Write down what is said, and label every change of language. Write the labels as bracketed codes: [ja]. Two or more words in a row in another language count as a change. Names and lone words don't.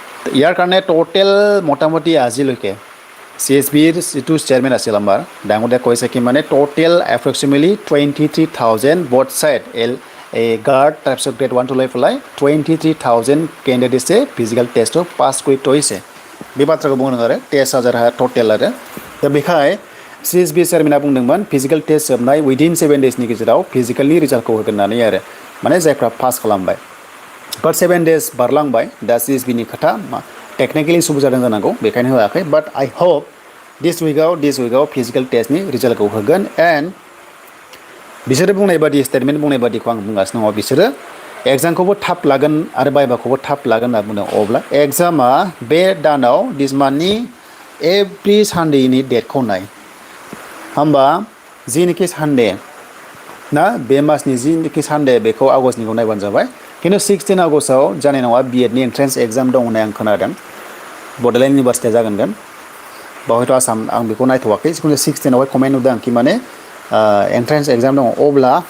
[as] ইয়াৰ কাৰণে টোটেল মোটামুটি আজিলৈকে CSBৰ যিটো চেয়াৰমেন আছিল আমাৰ ডাঙৰদা কৈছে কি মানে টোটেল এপ্ৰক্সিমেটলি 23,000 [en] both side [as] এই গাৰ্ড তাৰপিছত গ্ৰেড 1 টো লৈ পেলাই 23,000 কেণ্ডিডেটছে [en] physical test [as] পাছ কৰি থৈছে [brx] बे बाथ्राखौ बुंदों आरो [as] 10,000 [brx] टटेल आरो दा बेखाय CSB चेयारमेना बुंदोंमोन फिजिकेल टेस्ट जोबनाय उइदिन 7 डेजनि गेजेराव फिजिकेलनि रिजाल्टखौ होगोन होननानै आरो माने जायफ्रा पास खालामबाय बाट 7 डेज बारलांबाय दा CSB नि खोथा टेक्निकेलि सुबु जादों जानांगौ बेखायनो होआखै बाट [en] I hope this [brx] उइकआव फिजिकेल टेस्टनि रिजाल्टखौ होगोन एन्ड बिसोरो बुंनाय बादि स्टेटमेन्ट बुंनाय बादिखौ आं बुंगासिनो दङ बिसोरो एग्जामखौबो थाब लागोन आरो बाइबाखौबो थाब लागोन होनना बुंदों अब्ला एग्जामा बे दानाव दिस मान्थनि एभ्रि सानडेनि डेटखौ नाय होमबा जिनिखि सानडे ना बे मासनि जिनिखि सानडे बेखौ आगष्टनिखौ नायबानो जाबाय खिन्थु 16 आगष्टआव जानाय नङा बिएडनि एन्ट्रेन्स एग्जाम दं होननाय आं खोनादों बड'लेण्ड इउनिभार्सिटिया जागोन बावहायथ' आसाम आं बेखौ नायथ'वाखै जिखुनु 16आवहाय कमेन्ट नुदों आं कि माने एन्ट्रेन्स एग्जाम दङ अब्ला